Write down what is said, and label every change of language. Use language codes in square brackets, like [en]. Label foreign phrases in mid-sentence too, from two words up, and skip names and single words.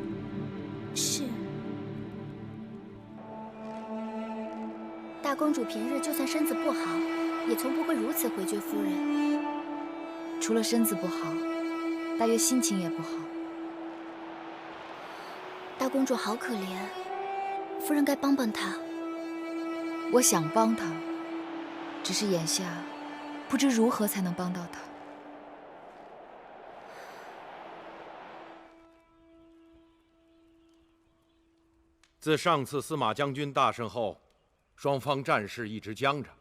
[zh] 是。大公主平日就算身子不好，也從不會如此回绝夫人。除了身子不好，大約心情也不好。大公主好可憐，夫人該幫幫她。我想幫她，只是眼下不知如何才能幫到她。自上次司馬將軍大勝後，雙方戰事一直僵着。